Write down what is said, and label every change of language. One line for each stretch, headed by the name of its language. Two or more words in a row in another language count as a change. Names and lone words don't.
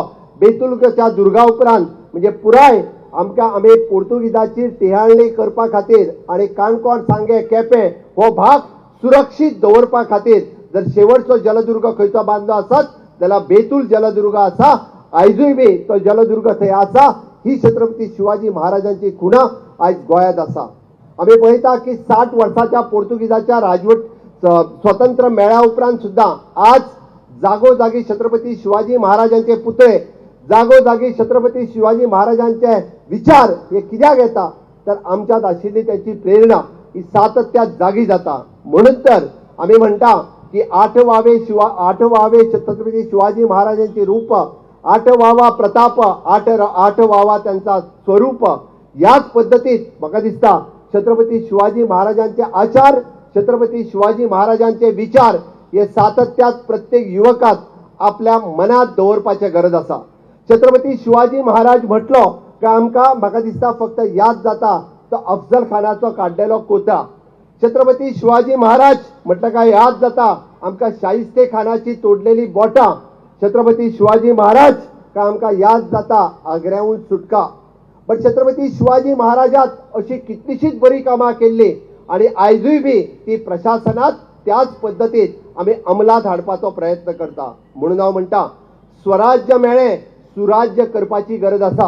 Konkani: बेतूळच्या दुर्गा उपरांत म्हणजे पुराय आमी पोर्तुगीजाची टिहाळणी करपा खातीर आणि काणकोण, सांगे, केपें हो भाग सुरक्षीत दवरपा खातीर जर शेवटचो जलदुर्ग खंयचो बांदलो आसत जाल्यार बेतूळ जलदुर्ग आसा. आयजूय बी तो जलदुर्ग थंय आसा. ही छत्रपती शिवाजी महाराजांची खुणा आयज गोंयांत आसा. आमी पळयता की 60 वर्साच्या पोर्तुगीजाच्या राजवट स्वतंत्र मेळ्या उपरांत सुद्दां आज जागोजागी छत्रपती शिवाजी महाराजांचे पुतळे, जागोजागी छत्रपती शिवाजी महाराजांचे विचार हे कित्याक येता तर आमच्यात आशिल्ली त्याची प्रेरणा ही सातत्यात जागी जाता. म्हणून तर आमी म्हणटा की 8वावे छत्रपती शिवाजी महाराजांची रूप, 8वावा प्रताप, 8वावा त्यांचा स्वरूप. याच पद्धतीत म्हाका दिसता छत्रपती शिवाजी महाराजांचे आचार, छत्रपती शिवाजी महाराजांचे विचार हे सातत्यात प्रत्येक युवकात आपल्या मनात दवरपाची गरज आसा. छत्रपती शिवाजी महाराज म्हटलो की आमकां म्हाका दिसता फक्त याद जाता तो अफजल खानाचो काडलेलो कोता. छत्रपती शिवाजी महाराज म्हटलं काय याद जाता आमकां शाहिस्ते खानाची तोडलेली बोटां. छत्रपती शिवाजी महाराज काय आमकां याद जाता आग्र्याहून सुटका. पण छत्रपती शिवाजी महाराजात अशी कितलीशीच बरी कामां केल्ली आणि आयजूय बी ती प्रशासनात त्याच पद्धतीत आम्ही अंमलात हाडपाचो प्रयत्न करता. म्हणून हांव म्हणटा स्वराज्य मेळ्ळें सुराज्य करपाची गरज आसा.